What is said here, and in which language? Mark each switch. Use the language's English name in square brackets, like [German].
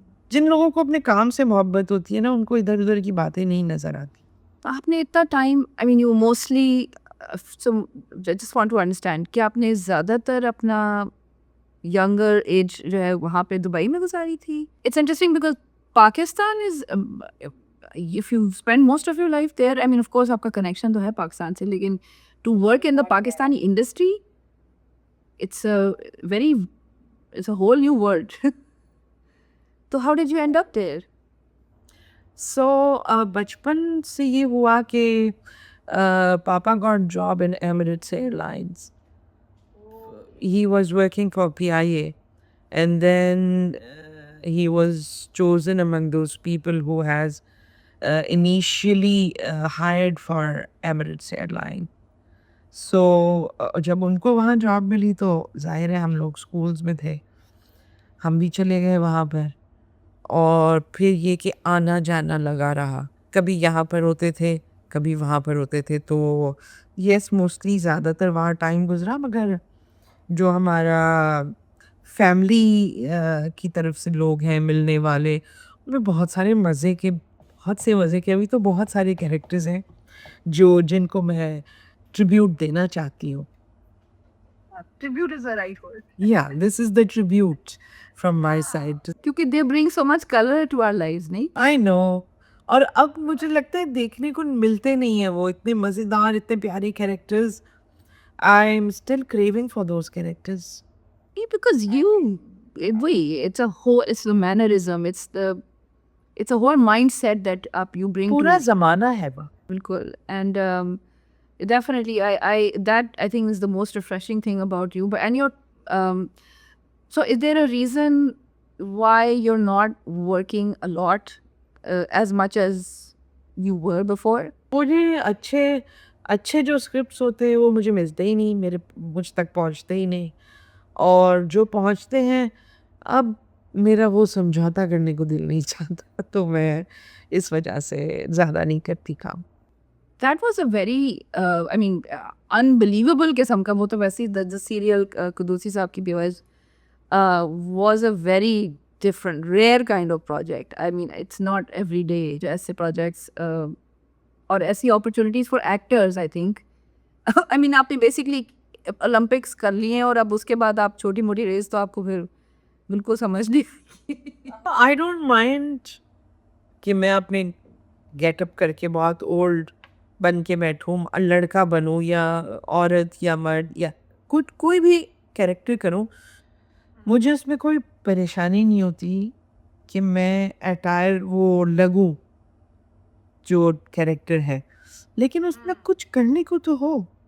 [Hindi] जिन लोगों को अपने काम से मोहब्बत होती है ना उनको इधर उधर की बातें नहीं नज़र आती। आपने इतना time, [English] I mean you mostly, so just want to understand [Hindi] कि आपने ज़्यादातर अपना [English] younger age [Hindi] जो है वहाँ पे दुबई में गुजारी थी. [English] It's interesting because Pakistan is if you spend most of your life there, I mean of course [Hindi] आपका connection तो है पाकिस्तान से, लेकिन [English] to work in the Pakistani industry, it's a whole new world. तो how did you end up there? [Hindi] So बचपन से ये हुआ कि पापा [English] got job in Emirates Airlines. He was working for PIA, and then he was chosen among those people who has initially hired for Emirates Airline. [Hindi] So जब उनको वहाँ job मिली तो जाहिर है हम लोग स्कूल्स में थे, हम भी चले गए वहाँ पर, और फिर ये कि आना जाना लगा रहा, कभी यहाँ पर होते थे कभी वहाँ पर होते थे, तो [English] yes mostly [Hindi] ज़्यादातर वहाँ टाइम गुजरा, मगर जो हमारा फैमिली की तरफ से लोग हैं मिलने वाले, उनमें बहुत से मज़े के अभी तो बहुत सारे कैरेक्टर्स हैं जिनको मैं ट्रिब्यूट देना चाहती हूँ. [English] Tribute is the right word. Yeah, this is the tribute from my side. क्योंकि they bring so much color to our lives, नहीं? I know. [Hindi] और अब मुझे लगता है देखने को मिलते नहीं है वो इतने मज़ेदार, इतने प्यारे characters. [English] I'm still craving for those characters. Yeah, because it's the mannerism, it's a whole mindset that you bring [Hindi] पूरा [English] to. [Hindi] ज़माना है वो. Bilkul. [English] And definitely, that I think is the most refreshing thing about you. But so is there a reason why you're not working a lot as much as you were before? [Hindi] मुझे अच्छे जो scripts होते हैं वो मुझे मिलते ही नहीं, मुझ तक पहुंचते ही नहीं, और जो पहुंचते हैं अब मेरा वो समझौता करने को दिल नहीं चाहता, तो मैं इस वजह से ज़्यादा नहीं करती काम. [English] That was a very, unbelievable [Hindi] किस्म का, वो तो वैसे ही [English] the serial [Hindi] कुदूसी साहब की बेवाइज [English] was a very different, rare kind of project. I mean, it's not every day [Hindi] जो ऐसे [English] projects और ऐसी opportunities for actors, I think. I mean, [Hindi] आपने basically Olympics कर लिए और अब उसके बाद आप छोटी मोटी रेस तो आपको फिर बिल्कुल समझ नहीं. [English] I don't mind [Hindi] कि मैं अपने गेटअप करके बहुत ओल्ड बन के बैठूँ, लड़का बनूँ या औरत या मर्द या कोई भी कैरेक्टर करूँ, मुझे उसमें कोई परेशानी नहीं होती कि मैं अटायर वो लगूँ जो कैरेक्टर है, लेकिन उसमें कुछ करने को तो हो.